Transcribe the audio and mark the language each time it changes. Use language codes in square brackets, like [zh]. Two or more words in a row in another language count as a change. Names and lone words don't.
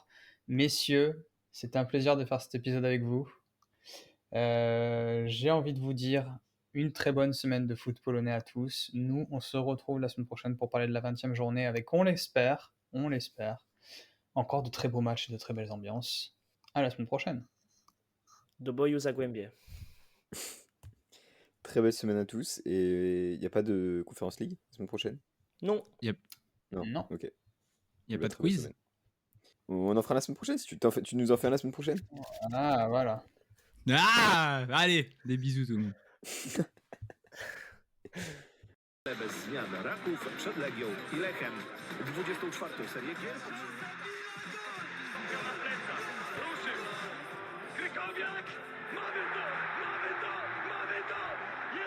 [fr] Messieurs, c'est un plaisir de faire cet épisode avec vous. J'ai envie de vous dire une très bonne semaine de foot polonais à tous. Nous, on se retrouve la semaine prochaine pour parler de la 20e journée avec, on l'espère, encore de très beaux matchs et de très belles ambiances. À la semaine prochaine. [pl] Do boju Zagłębie. [fr] Très belle semaine à tous. Et il n'y a pas de Conference League la semaine prochaine? Non. Non. Ok. Il n'y a Bah, pas de très belle quiz. semaine. On en fera la semaine prochaine. Si tu nous en fais un la semaine prochaine? Ah, voilà. Ah, allez, des bisous tout le monde. [pl] Bez zmian Raków przed Legią i Lechem. 24. serię gier. Krykowiak! Mamy to! Mamy to! Mamy to!